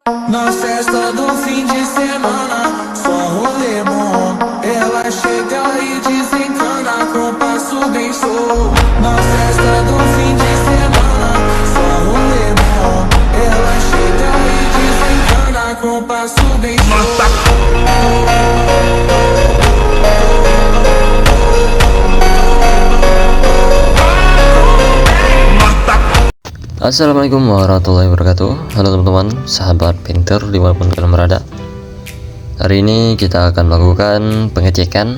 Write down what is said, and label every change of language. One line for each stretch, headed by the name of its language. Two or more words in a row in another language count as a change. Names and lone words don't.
Portuguese: Na festa do fim de semana, só rolê bom. Ela chega e desencana com passo bem show. Na festa do fim de semana, só rolê bom. Ela chega e desencana com passo bem show.
Arabic: السلام عليكم ورحمة الله وبركاته.
Indonesian: Halo teman-teman, sahabat painter dimanapun kalian berada. Hari ini kita akan melakukan pengecekan.